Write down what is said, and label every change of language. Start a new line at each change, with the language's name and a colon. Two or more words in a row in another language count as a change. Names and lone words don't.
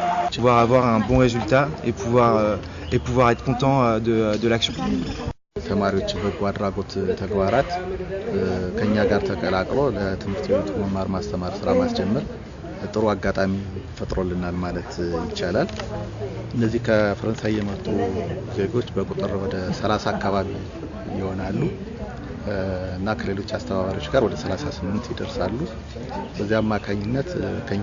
French: pouvoir avoir un bon résultat et pouvoir être content de l'action.
Amharic: ተማሪዎች በጎ አድራጎት ተግባራት ከኛ ጋር ተቀላቅሎ ለትምህርት ቤቱ መማር ማስተማር ስራ ማስጀመር ጥሩ አጋጣሚ ፈጥሮልናል ማለት ይቻላል። እነዚህ ከፈረንሳይ የመጡ ዜጎች በቁጥር ወደ 30 አካባቢ ይሆናሉ እና ከሌሎች አስተባባሪዎች ጋር ወደ 38 ይደርሳሉ። በዚህ አማካኝነት ከኛ